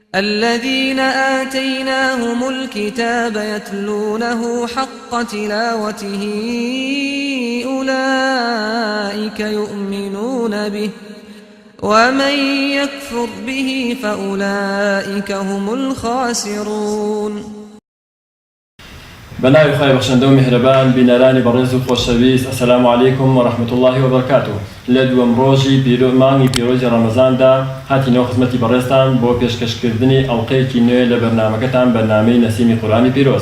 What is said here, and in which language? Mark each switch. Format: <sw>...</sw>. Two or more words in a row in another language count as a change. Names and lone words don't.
<ar>الذين آتيناهم الكتاب يتلونه حق تلاوته أولئك يؤمنون به ومن يكفر به فأولئك هم الخاسرون.</ar> <ckb>بناوی خی بەخشەندە و میهرەبان بینەرانی بەڕێز و خۆشەویست،</ckb> <ar>ئەسەلامو عەلەیکم وەڕەحمەتوڵڵاهی وبەرەکاتوه.</ar> <ckb>لە دووەم ڕۆژی مانگی پیرۆزی ڕەمەزاندا هاتینەوە خزمەتی بەڕێزتان بۆ پێشکەشکردنی ئەڵقەیەکی نوێ لە بەرنامەکەتان، بەرنامەی نەسیمی قورئانی پیرۆز.</ckb>